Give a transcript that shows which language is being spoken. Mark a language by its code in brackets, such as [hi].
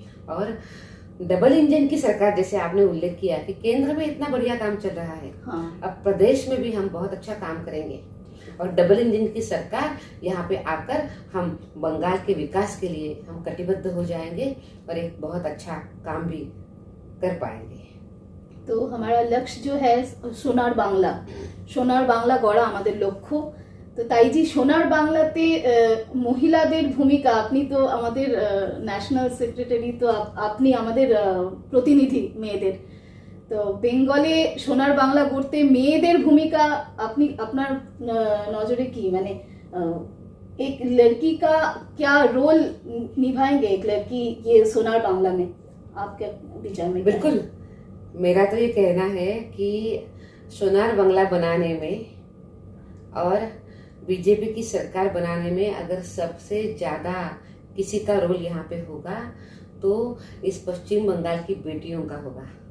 [hi] और double engine की सरकार, जैसे आपने उल्लेख किया कि केंद्र में इतना बढ़िया काम चल रहा है, अब प्रदेश में भी हम बहुत अच्छा काम करेंगे। और डबल इंजन की सरकार यहाँ पे आकर हम बंगाल के विकास के लिए हम कटिबद्ध हो जाएंगे और एक बहुत अच्छा काम भी कर पाएंगे। [bn] তো [hi] हमारा लक्ष्य जो है [bn] সোনার বাংলা গড়া আমাদের লক্ষ্য। তো তাইজি সোনার বাংলাতে মহিলাদের ভূমিকা, আপনি তো আমাদের ন্যাশনাল সেক্রেটারি, তো আপনি আমাদের প্রতিনিধি মেয়েদের। তো বেঙ্গলে সোনার বাংলা গড়তে মেয়েদের ভূমিকা আপনি আপনার নজরে কি, মানে [hi] एक लड़की का क्या रोल निभाएंगे, एक लड़की ये सोनार बांग्ला में, आपके विचार में? बिल्कुल, मेरा तो ये कहना है कि सोनार बांग्ला बनाने में और बीजेपी की सरकार बनाने में अगर सबसे ज्यादा किसी का रोल यहाँ पे होगा तो इस पश्चिम बंगाल की बेटियों का होगा।